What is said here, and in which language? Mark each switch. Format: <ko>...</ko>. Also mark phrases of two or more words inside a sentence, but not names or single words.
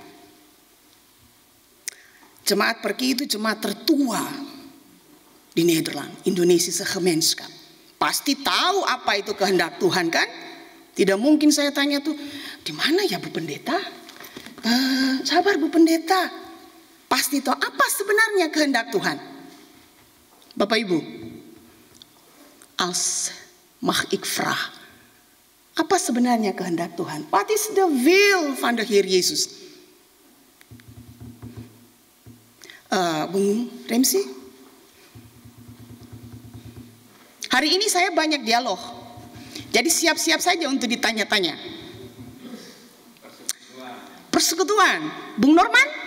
<id>Jemaat Perki itu jemaat tertua di Nederland, Indonesische Gemeenschap. Pasti tahu apa itu kehendak Tuhan, kan? Tidak mungkin saya tanya tuh, di mana ya Bu Pendeta? Sabar Bu Pendeta. Pasti tahu apa sebenarnya kehendak Tuhan. Bapak Ibu,</id> <nl>als mag ik vraag,</nl> <id>apa sebenarnya kehendak Tuhan?</id> <en>What is the will</en> <nl>van de Heer</nl> <en>Yesus?</en> <id>Bung Remsi, hari ini saya banyak dialog, jadi siap-siap saja untuk ditanya-tanya. Persekutuan, Bung Norman?</id>